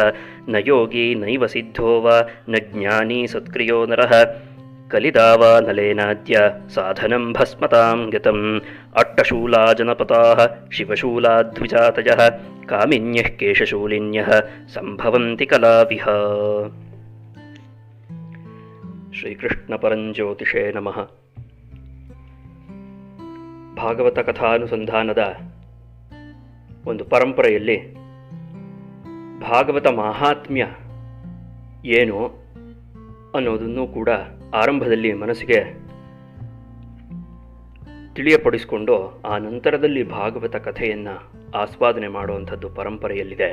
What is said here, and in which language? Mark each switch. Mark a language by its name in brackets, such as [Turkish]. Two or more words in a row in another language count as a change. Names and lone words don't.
[Sanskrit] न योगी नैव सिद्धो वा न ज्ञानी सत्क्रियो नरः कलिदावा नलेनाद्य साधनं भस्मतां गतम्। अट्टशूला जनपताः शिवशूलाद्विजातयः कामिन्यः केशशूलिन्यः सम्भवन्ति कलाविह। ಶ್ರೀಕೃಷ್ಣಪರಂಜ್ಯೋತಿಷೇ ನಮಃ. [Kannada] ಭಾಗವತ ಕಥಾನುಸಂಧಾನದ ಒಂದು ಪರಂಪರೆಯಲ್ಲಿ ಭಾಗವತ ಮಾಹಾತ್ಮ್ಯ ಏನು ಅನ್ನೋದನ್ನು ಕೂಡ ಆರಂಭದಲ್ಲಿ ಮನಸ್ಸಿಗೆ ತಿಳಿಯಪಡಿಸಿಕೊಂಡು ಆ ನಂತರದಲ್ಲಿ ಭಾಗವತ ಕಥೆಯನ್ನು ಆಸ್ವಾದನೆ ಮಾಡುವಂಥದ್ದು ಪರಂಪರೆಯಲ್ಲಿದೆ.